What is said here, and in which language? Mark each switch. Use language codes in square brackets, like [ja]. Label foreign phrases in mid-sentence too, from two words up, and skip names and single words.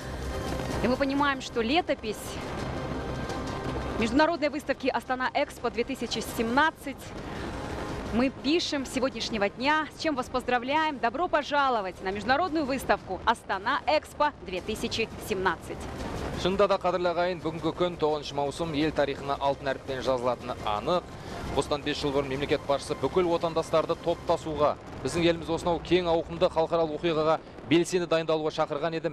[ru] И мы понимаем, что летопись международной выставки Астана-Экспо 2017 мы пишем с сегодняшнего дня, с чем вас поздравляем. Добро пожаловать на международную выставку Астана-Экспо 2017. [kk] Шынында да қадірлі ағайын, бүгінгі күн 9 маусым ел тарихына алтын әріппен жазылатыны анық. Осыдан 5 жыл бұрын мемлекет басшысы бүкіл отандастарды топтасуға, біздің еліміз осынау кең ауқымды халықаралық оқиғаға белсенді дайындалуға шақырған еді.